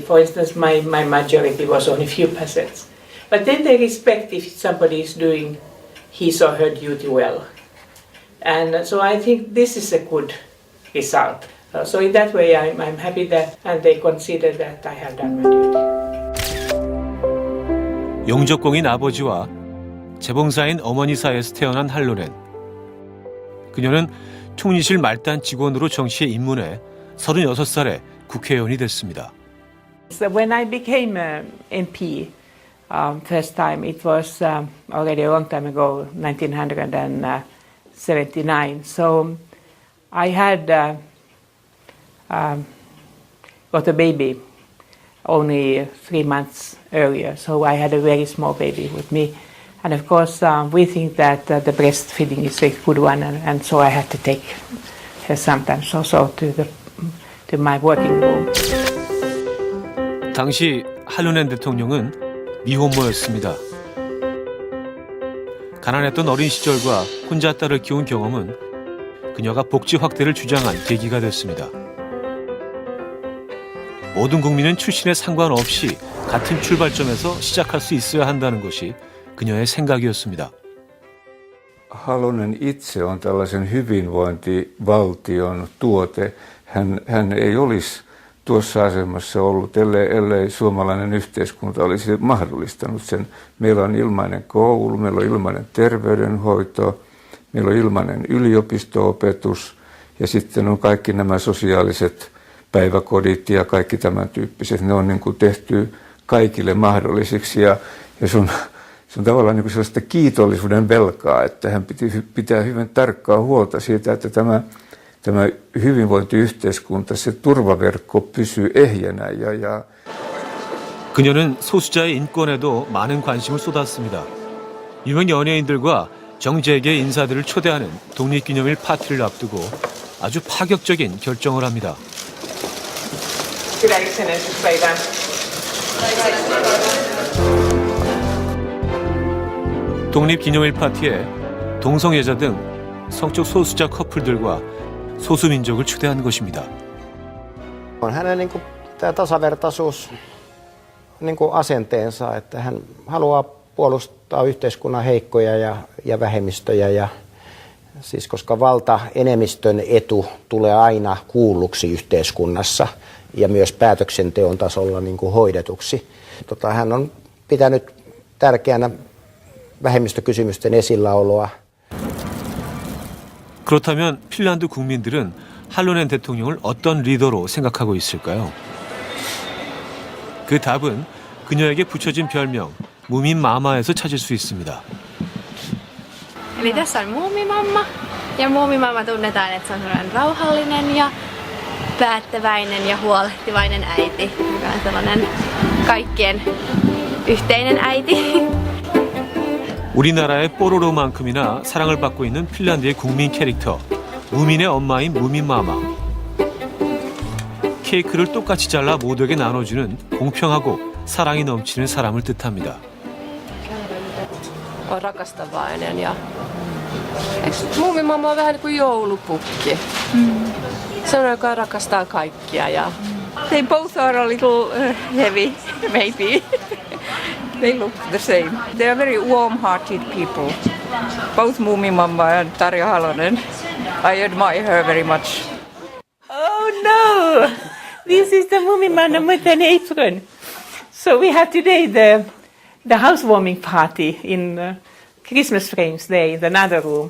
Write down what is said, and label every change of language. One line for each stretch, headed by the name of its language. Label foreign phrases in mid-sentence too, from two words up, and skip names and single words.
English: For instance, my majority was only few percent. But then they respect if somebody is doing his or her duty well. And so I think this is a good result. So in that way I'm happy that and they consider that I have done my duty.
Korean: 용적공인 아버지와 재봉사인 어머니 사이에서 태어난 할로넨. 그녀는 총리실 말단 직원으로 정치에 입문해 36살에 국회의원이 됐습니다.
English: So when I became MP first time, it was already a long time ago, 1979. So I had got a baby only 3 months earlier. So I had a very small baby with me. And of course, we think that the breastfeeding is a good one, and so I had to take her sometimes also to my working room.
Korean: 당시 할로넨 대통령은 미혼모였습니다. 가난했던 어린 시절과 혼자 딸을 키운 경험은 그녀가 복지 확대를 주장한 계기가 됐습니다. 모든 국민은 출신에 상관없이 같은 출발점에서 시작할 수 있어야 한다는 것이 그녀의 생각이었습니다.
Finnish: Halonen itse on tällaisen hyvinvointivaltion tuote. Hän ei olisi tuossa asemassa ollut, ellei suomalainen yhteiskunta olisi mahdollistanut sen. Meillä on ilmainen koulu, meillä on ilmainen terveydenhoito, meillä on ilmainen yliopisto-opetus ja sitten on kaikki nämä sosiaaliset päiväkodit ja kaikki tämän tyyppiset. Ne on niin kuin tehty kaikille mahdollisiksi ja se on tavallaan niin kuin sellaista kiitollisuuden velkaa, että hän pitää hyvin tarkkaa huolta siitä, että tämä hyvinvointiyhteiskunta, se turvaverkko pysyy ehjänä.
Korean: 그녀는 소수자의 인권에도 많은 관심을 쏟았습니다. 유명 연예인들과 정재계 인사들을 초대하는 독립기념일 파티를 앞두고 아주 파격적인 결정을 합니다. 독립기념일 파티에 동성애자 등 성적 소수자 커플들과 소수민족을 초대한 것입니다.
Finnish: On hänen niin kuin tämä tasavertaisuus niin kuin asenteensa, että hän haluaa puolustaa yhteiskunnan heikkoja ja vähemmistöjä ja siis koska valtaenemmistön etu tulee aina kuulluksi yhteiskunnassa ja myös päätöksenteon tasolla niin kuin hoidetuksi. Hän on pitänyt tärkeänä vähemmistökysymysten esilläoloa.
Korean: 그렇다면 핀란드 국민들은 할로넨 대통령을 어떤 리더로 생각하고 있을까요? 그 답은 그녀에게 붙여진 별명 무민마마에서 찾을 수 있습니다.
Finnish: Eli tässä on muumimamma, ja muumimamma tunnetaan, että se on sellainen rauhallinen ja päättäväinen ja huolehtivainen äiti, joka on sellainen kaikkien yhteinen äiti.
Korean: 우리나라의 뽀로로만큼이나 사랑을 받고 있는 핀란드의 국민 캐릭터, 무민의 엄마인 무민마마. 케이크를 똑같이 잘라 모두에게 나눠주는 공평하고 사랑이 넘치는 사람을 뜻합니다.
Finnish: On rakastavainen ja muumimamma on vähän niin kuin joulupukki. Sellainen, joka rakastaa kaikkia ja
English: They both are a little heavy, maybe. They look the same. They are very warm-hearted people. Both Muumimamma and Tarja Halonen. I admire her very much. Oh no! This is the Muumimamma with an apron. So we have today the housewarming party in Christmas frames there in another room.